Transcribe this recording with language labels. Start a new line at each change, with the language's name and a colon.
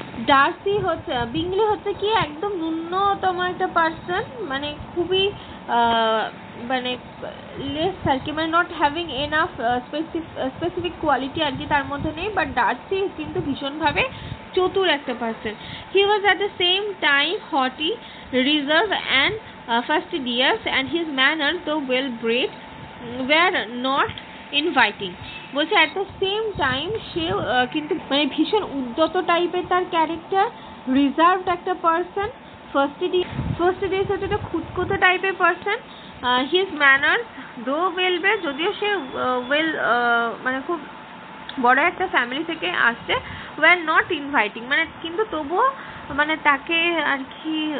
Bangla: Darcy হচ্ছে, বিংলে হচ্ছে কি একদম ন্যূনতম একটা পার্সন, মানে খুবই মানে লেস আর কি, মানে
English: not having enough specific quality
Bangla: আর কি তার মধ্যে নেই, বাট ডার্সি কিন্তু ভীষণভাবে চতুর একটা person.
English: He was at the same time haughty, reserve and fastidious, and his manners, though well bred, were not inviting.
Bangla: বলছে
English: at the same time
Bangla: সে কিন্তু মানে ভীষণ উদ্যত টাইপের তার ক্যারেক্টার, রিজার্ভড একটা পার্সন, ফাস্টিডিয়াস হচ্ছে একটা খুঁতখুঁতে টাইপের পার্সন,
English: his manners though well bred,
Bangla: যদিও সে ওয়েল মানে খুব বড় একটা ফ্যামিলি থেকে আসছে,
English: were not inviting,
Bangla: মানে কিন্তু তবুও মানে তাকে আর কি